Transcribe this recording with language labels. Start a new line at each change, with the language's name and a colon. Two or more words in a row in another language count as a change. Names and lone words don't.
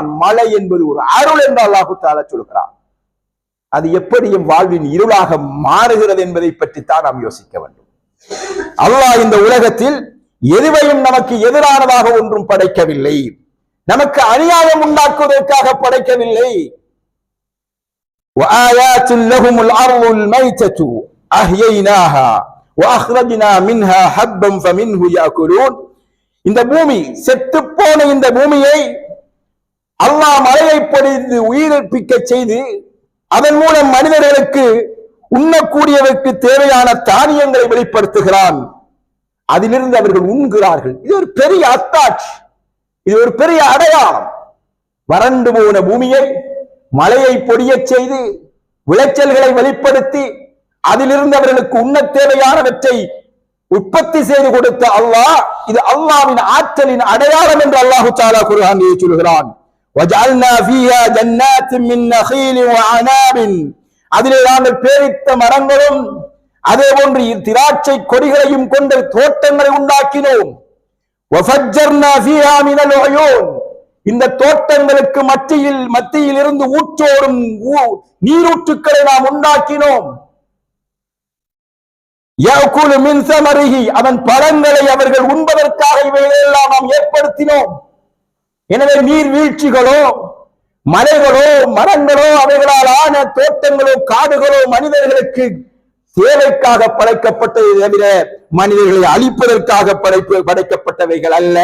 Tamil: மழை என்பது ஒரு அருள் என்று
Arabic: الله تعالى
Tamil: சொல்கிறான். அது எப்படியும் வாழ்வின் இருளாக மாறுகிறது என்பதை பற்றித்தான் நாம் யோசிக்க வேண்டும். அல்லாஹ் இந்த உலகத்தில் எதுவையும் நமக்கு எதிரானதாக ஒன்றும் படைக்கவில்லை. நமக்கு அநியாயம் உண்டாக்குவதற்காக படைக்கவில்லை.
Arabic: وآيات لهم الأرض الميتة أحييناها وأخرجنا منها حبا فمنه يأكلون.
Tamil: இந்த பூமி, செத்து போன இந்த பூமியை அல்லாஹ் மழையை பொழிந்து உயிர்ப்பிக்க செய்து அதன் மூலம் மனிதர்களுக்கு உண்ணக்கூடியவருக்கு தேவையான தானியங்களை வெளிப்படுத்துகிறான். அதிலிருந்து அவர்கள் உண்கிறார்கள். இது ஒரு பெரிய அத்தாட்சி, இது ஒரு பெரிய அடையாளம். வறண்டு போன பூமியை மழையை பொழிய செய்து விளைச்சல்களை வெளிப்படுத்தி அதிலிருந்து அவர்களுக்கு உண்ண தேவையானவற்றை உற்பத்தி செய்து கொடுத்த அல்லாஹ், இது அல்லாஹ்வின் ஆற்றலின் அடையாளம் என்று
Arabic: الله تعالى
Tamil: குர்ஆனிலே சொல்கிறான்.
Arabic: وَجَعَلْنَا فِيهَا جَنَّاتٍ مِّن نَخِيلٍ وَعَنَابٍ.
Tamil: அதிலே நாங்கள் பேரித்த மரங்களும் அதே போன்று திராட்சை கொடிகளையும் கொண்ட தோட்டங்களை உண்டாக்கினோம்.
Arabic: وَفَجَّرْنَا فِيهَا مِنَ الْعُيُونِ.
Tamil: இந்த தோட்டங்களுக்கு மத்தியில் இருந்து ஊற்றோடும் நீரூற்றுக்களை நாம் உண்டாக்கினோம்.
Arabic: يَأْكُلُ مِنْ ثَمَرِهِ.
Tamil: அதன் பழங்களை அவர்கள் உண்பதற்காக இவைகளெல்லாம் நாம் ஏற்படுத்தினோம். எனவே நீர்வீழ்ச்சிகளோ, மலைகளோ, மரங்களோ, அவைகளால் ஆன தோட்டங்களோ, காடுகளோ மனிதர்களுக்கு தேவைக்காக படைக்கப்பட்டதை தவிர மனிதர்களை அழிப்பதற்காக படைக்கப்பட்டவைகள் அல்ல.